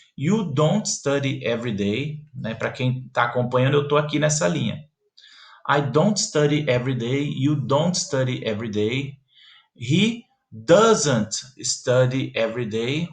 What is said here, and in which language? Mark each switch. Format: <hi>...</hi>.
<en>You don't study every day.</en> <pt>Né? Para quem está acompanhando, eu estou aqui nessa linha.</pt> <en>I don't study every day. You don't study every day. He doesn't study every day.</en>